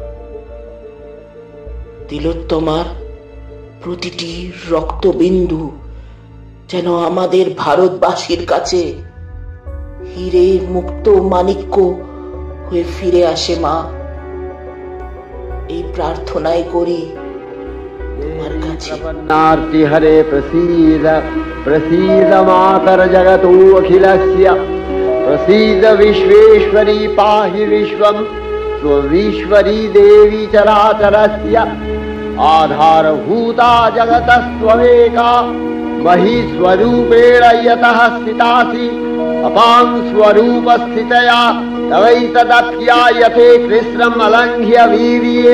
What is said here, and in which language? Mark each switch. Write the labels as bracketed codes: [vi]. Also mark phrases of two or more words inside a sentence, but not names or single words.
[bn] তিলোত্তমার প্রতিটি রক্তবিন্দু যেন আমাদের ভারতবাসীর কাছে হিরে মুক্ত মাণিক্য হয়ে ফিরে আসে মা। এই প্রার্থনাই করি তোমার কাছে। [sa] হরে প্রসীদ প্রসীদ মাতর জগতো অখিলস্য প্রসীদ विश्वेश्वरी पाहि विश्वं स्वविश्वरी देवी चराचरस्य आधारभूता जगतस्त्वमेका मही स्वरूपेण यतः स्थितासि अपां स्वरूपस्थितया तवैतदप्यायते कृष्णम् अलङ्घ्य वीर्ये